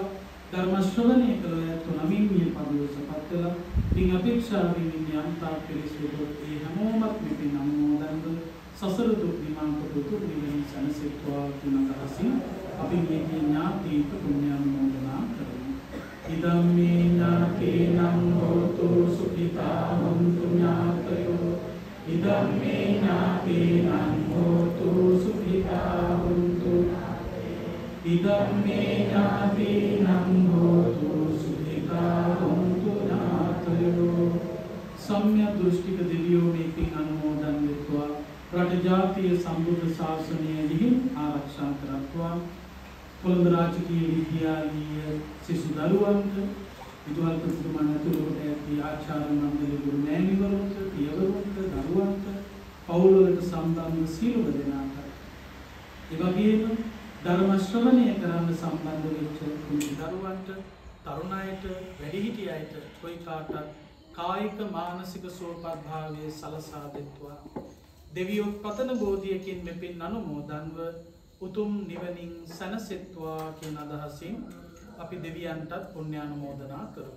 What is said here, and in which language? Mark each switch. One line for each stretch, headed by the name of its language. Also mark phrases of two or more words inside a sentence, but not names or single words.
Sinhala: ධර්ම ශ්‍රවණය කළ ඇත්තෝ නමින් මේ පරිලෝසපත් කළා. පින් අපේක්ෂාවෙන් ඉන්නේ අන්තා පිළිසුදු ඒ හැමෝමත් මේ පින් අනුමෝදන් කළ සසර දුක් නිවාන කොට නිවන සනසෙත්වා කියන අදහසින් අපි මේ ඥාති පුණ්‍යානුමෝදනා කරමු.
Pali: ඉදම්මේ ඥාතේනං හෝතු ඉදම්මේ ඥාතීනං හෝතු සුඛිතා හොන්තු ඉදම්මේ ඥාතීනං හෝතු සුඛිතා හොන්තු ඥාතයෝ
Sinhala: සම්‍යක් දෘෂ්ටික දෙවියෝ මේ පින් අනුමෝදන් වෙත්වා රට ජාතිය සම්බුද්ධ ශාසනය ලිහිල් ආරක්ෂා කරත්වා කොළඹ රාජකීය විද්‍යාලීය සිසු දරුවන්ට විදුහල්පතිතුමන් ඇතුළු කොට ඇති ආචාර්ය මණ්ඩල ගුරු මෑණිවරුන්ට පියවරුන්ට දරුවන්ට පවුල්වලට සම්බන්ධ සියලුම දෙනාට ඒ වගේම ධර්ම ශ්‍රවණය කරන්න සම්බන්ධ වෙච්ච කුංචි දරුවන්ට තරුණ අයට වැඩිහිටි අයට කොයි කාටත් කායික මානසික සුවපත් භාවයේ සලසා දෙත්වා දෙවියෝ පතන බෝධියකින් මෙපින් අනුමෝදන්ව උතුම් නිවනින් සැනසෙත්වා කියන අදහසින් අපි දෙවියන්ටත් පුණ්‍යානුමෝදනා කරමු.